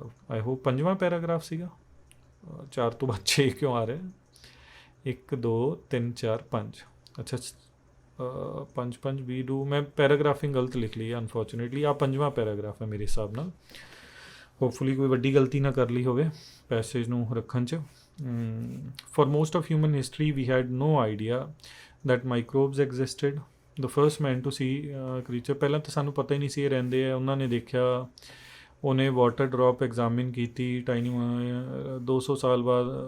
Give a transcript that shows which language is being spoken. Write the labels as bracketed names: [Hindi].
[Punjabi] I hope ਪੰਜਵਾਂ paragraph ਸੀਗਾ। 4 ਤੋਂ ਬਾਅਦ 6 ਕਿਉਂ ਆ ਰਿਹਾ? 1 2 3 4 5। ਅੱਛਾ 5 5 ਵੀ ਡੂ, ਮੈਂ ਪੈਰਾਗ੍ਰਾਫਿੰਗ ਗਲਤ ਲਿਖ ਲਈ ਹੈ ਅਨਫੋਰਚੂਨੇਟਲੀ। ਆ ਪੰਜਵਾਂ ਪੈਰਾਗ੍ਰਾਫ ਹੈ ਮੇਰੇ ਹਿਸਾਬ ਨਾਲ। ਹੋਪਫੁਲੀ ਕੋਈ ਵੱਡੀ ਗਲਤੀ ਨਾ ਕਰ ਲਈ ਹੋਵੇ ਪੈਸੇਜ ਨੂੰ ਰੱਖਣ 'ਚ। [English] For most of human history, we had no idea that microbes existed. The first man to see creature, [Punjabi] ਪਹਿਲਾਂ ਤਾਂ ਸਾਨੂੰ ਪਤਾ ਹੀ ਨਹੀਂ ਸੀ ਇਹ ਰਹਿੰਦੇ ਆ। ਉਹਨਾਂ ਨੇ ਦੇਖਿਆ, ਉਹਨੇ ਵਾਟਰ ਡ੍ਰੌਪ ਐਗਜ਼ਾਮਿਨ ਕੀਤੀ ਟਾਈਨੀ 200 ਸਾਲ ਬਾਅਦ।